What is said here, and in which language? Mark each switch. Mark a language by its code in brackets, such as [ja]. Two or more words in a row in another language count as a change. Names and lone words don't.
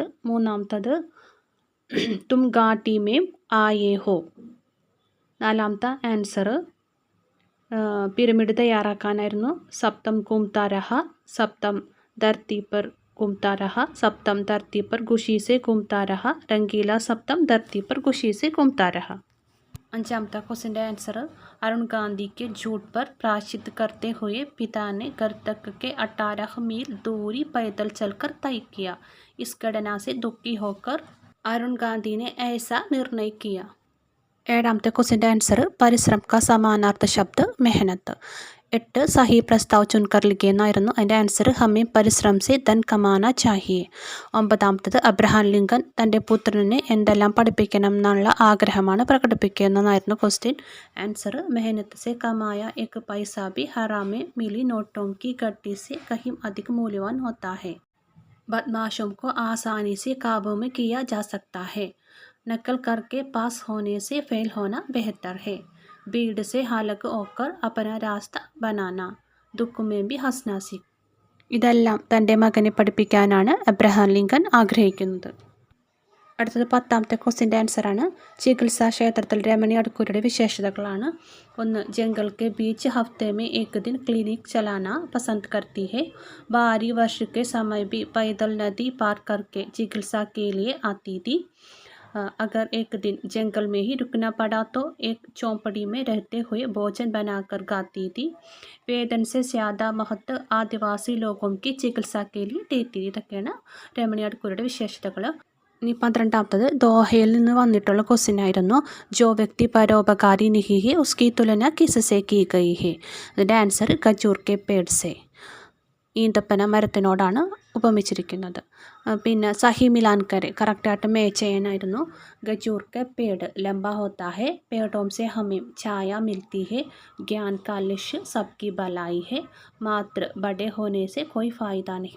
[hi] 3ാമത്തത് तुम घाटी में आए हो. [ml] 4ാമത്തെ ആൻസർ പിരമിഡ് തയ്യാറാക്കാനായിരുന്നു. [hi] സപ്തം घूमता रहा, സപ്തം धरती पर घूमता रहा, सप्तम धरती पर खुशी से घूमता रहा, रंगीला सप्तम धरती पर खुशी से घूमता रहा. [ml] 5ാമത്തെ ക്വസ്റ്റിൻ്റെ ആൻസർ [hi] अरुण गांधी के झूठ पर प्रायश्चित करते हुए पिता ने घर तक के 18 मील दूरी पैदल चलकर तय किया. इस घटना से दुखी होकर अरुण गांधी ने ऐसा निर्णय किया. [ml] 7ാമത്തെ ക്വസ്റ്റിൻ്റെ ആൻസർ [hi] പരിശ്രം का समानार्थ शब्द मेहनत. 8 सही प्रस्ताव चुनकर लिखे [ml] എന്നായിരുന്നു. അതിൻ്റെ ആൻസർ [hi] हमें परिश्रम से धन कमाना चाहिए. [ml] 9ാമത്തത് അബ്രഹാം ലിങ്കൻ തൻ്റെ പുത്രനെ എന്തെല്ലാം പഠിപ്പിക്കണം എന്നുള്ള ആഗ്രഹമാണ് പ്രകടിപ്പിക്കുന്നതെന്നായിരുന്നു ക്വസ്റ്റ്യൻ. [hi] ആൻസർ मेहनत से कमाया एक पैसा भी हरामे मिली नोटों की गड्डी से कहीं अधिक मूल्यवान होता है. बदमाशों को आसानी से काबू में किया जा सकता है. नकल करके पास होने से फेल होना बेहतर है. भीड़ से हालक होकर अपना रास्ता बनाना. दुख में भी हंसना सीख. [ml] ഇതെല്ലാം തൻ്റെ മകനെ പഠിപ്പിക്കാനാണ് അബ്രഹാം ലിങ്കൺ ആഗ്രഹിക്കുന്നത്. അടുത്തത് 10ാമത്തെ ക്വസ്റ്റ്യൻ്റെ ആൻസറാണ്. ചികിത്സാ ക്ഷേത്രത്തിൽ രമണി അഡ്കൂരിയുടെ വിശേഷതകളാണ്. 1. [hi] जंगल के बीच हफ्ते में एक दिन क्लिनिक चलाना पसंद करती है. बाहरी वर्ष के समय भी पैदल नदी पार करके चिकित्सा के लिए आती थी. अगर एक दिन जंगल में ही रुकना पड़ा तो एक चौपड़ी में रहते हुए भोजन बनाकर खाती थी. वेतन से ज़्यादा महत्व आदिवासी लोगों की चिकित्सा के लिए देती थी. [ml] ഇതൊക്കെയാണ് രമണി അഡ്കൂരിയുടെ വിശേഷതകൾ. ഇനി 12ാമത്തത് ദോഹയിൽ നിന്ന് വന്നിട്ടുള്ള ക്വസ്റ്റ്യൻ ആയിരുന്നു. [hi] जो व्यक्ति परोपकारी नहीं है उसकी तुलना किससे की गई है. [ml] അതിൻ്റെ ആൻസർ [hi] खजूर के पेड़ से, [ml] ഈന്തപ്പന മരത്തിനോടാണ് ഉപമിച്ചിരിക്കുന്നത്. പിന്നെ [hi] सही मिलान करें [ml] കറക്റ്റായിട്ട് മാച്ച് ചെയ്യാനായിരുന്നു. [hi] खजूर के पेड़ लंबा होता है, पेड़ों से हमें छाया मिलती है, ज्ञान का लक्ष्य सबकी भलाई है, मात्र बड़े होने से कोई फायदा नहीं.